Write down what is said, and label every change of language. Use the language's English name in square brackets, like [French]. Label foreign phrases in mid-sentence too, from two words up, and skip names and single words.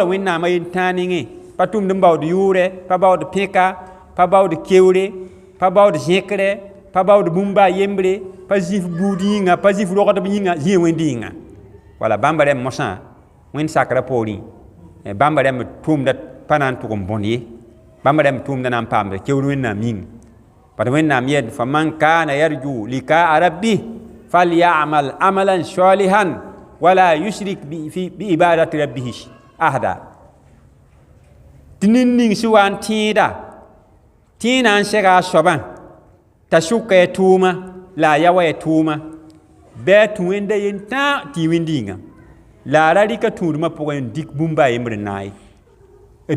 [Mossi] wẽnnaamã yen-tãag ningẽ pa tʋmd n baood yʋʋrɛ pa baood pẽka pa baood keoore pa baood zẽkrɛ pa baood bũmba a yembre pa zĩf buud yĩnga pa zĩf rogdb yĩnga zĩã wẽnd yĩnga wala bãmba rẽmb mosã wẽnd sakrã poorẽ bãmba rẽmb tʋʋmda pa na n tʋg n bõn ye bãmba rẽmb tʋʋmda na n paamda keoor wẽnnaam yĩng bad wẽnnaam yɛd [Arabic] فمن كان يرجو لقاء ربه فليعمل عملا صالحا ولا يشرك بعبادة ربه أحدا [Mossi] tɩ nin-ning sẽn wa n tẽeda tẽ na n sɛga a soabã t'a sʋka ya tʋʋma la a ya wa ya tʋʋma bɩ a tũ wẽnda yen-tãag tɩ y wẽnd yĩnga la a ra rɩka tũudmã pʋgẽ n dɩk bũmba a yembr n na ye d